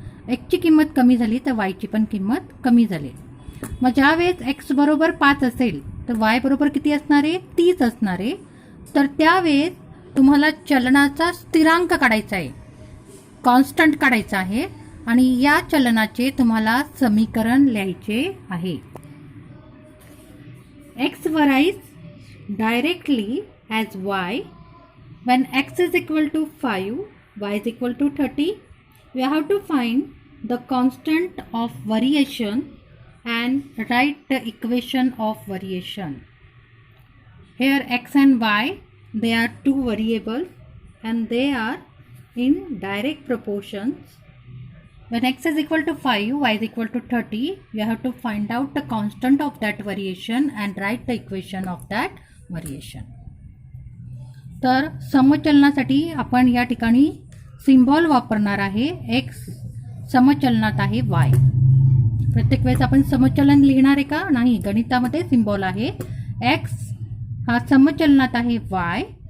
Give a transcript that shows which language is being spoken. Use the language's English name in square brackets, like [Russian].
[Marathi] एक्सची किंमत कमी झाली तर वायची पण किंमत कमी झाली. मग ज्यावेळेस एक्स बरोबर 5 असेल तर वाय बरोबर किती असणार आहे, 30 असणार आहे. तर त्यावेळेस तुम्हाला चलनाचा स्थिरांक काढायचा आहे, कॉन्स्टंट काढायचा आहे आणि या चलनाचे तुम्हाला समीकरण लिहायचे आहे. [English] X varies directly as y when x is equal to 5, y is equal to 30. We have to find the constant of variation and write the equation of variation. Here x and y, they are two variables and they are in direct proportions. When x is equal to 5, y is equal to 30, we have to find out the constant of that variation and write the equation of that variation. [Marathi] तर समचलनासाठी आपण या ठिकाणी symbol वापरणार आहे. X समचलनात आहे Y. प्रत्येक वेळेस आपण समचलन लिहिणार आहे का, नाही. गणितामध्ये सिम्बॉल आहे. एक्स हा समचलनात आहे वाय.